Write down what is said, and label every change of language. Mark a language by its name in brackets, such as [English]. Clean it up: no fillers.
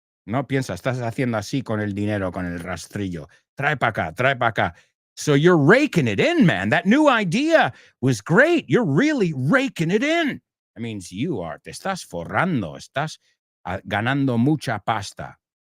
[Spanish] No piensa, estás haciendo así con el dinero, con el rastrillo. Trae pa' acá. [English] So you're raking it in, man. That new idea was great. You're really raking it in. That means you are. [Spanish] Te estás forrando. Estás ganando mucha pasta.